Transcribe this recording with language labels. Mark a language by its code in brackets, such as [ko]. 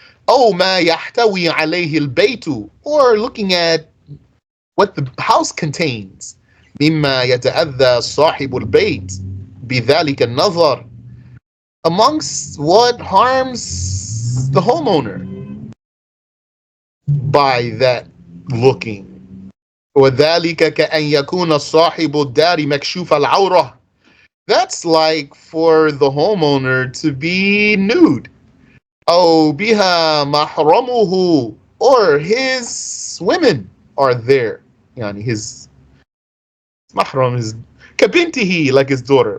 [ar] أو ما يحتوي عليه البيت, [en] or looking at what the house contains. [ar] مما يتأذى صاحب البيت بذلك النظر, [en] amongst what harms the homeowner by that looking. [ar] وذلك كأن يكون صاحب الدار مكشوف العورة. [en] That's like for the homeowner to be nude. [ar] أو بها محرمه, [en] or his women are there. His mahram is [ar] كبنته, [en] like his daughter.